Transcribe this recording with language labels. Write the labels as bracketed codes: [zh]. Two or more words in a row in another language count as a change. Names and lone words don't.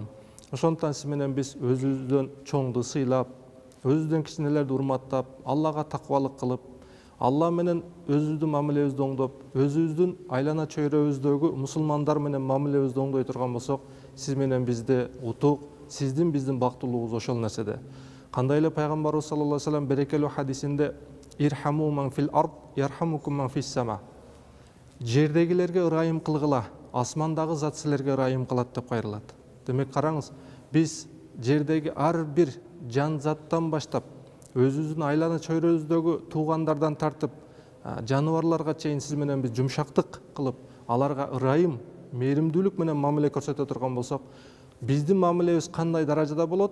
[ky] Ошондуктан сиз менен биз өзүбүздөн чоңду сыйлап, өзүбүздөн кичинелерди урматтап, Аллага такыбалык кылып, Алла менен өзүбүздүн мамилебизди оңдоп, өзүбүздүн айлана чөйрөбүздөгү мусулмандар менен мамилебизди оңдой турган болсок, сиз менен бизде утук, сиздин биздин бактылуулугубуз ошол нерседе. Кандай эле пайгамбарыбыз [ar] صلى الله عليه وسلم [ky] берекелүү хадисинде [ar] «ارحموا من في الأرض، يرحمكم من في السماء». [ky] Жердегилерге ырайым кылгыла, асмандагы зат силерге ырайым кылат деп кайрылат. Демек, караңыз, биз жердеги ар бир жан заттан баштап, өзүбүздүн айлана чөйрөбүздөгү туугандардан тартып, жаныбарларга чейин сиз менен биз жумшактык кылып, аларга ырайым, мээримдүүлүк менен мамиле көрсөтө турган болсок, биздин мамилебиз кандай даражада болот?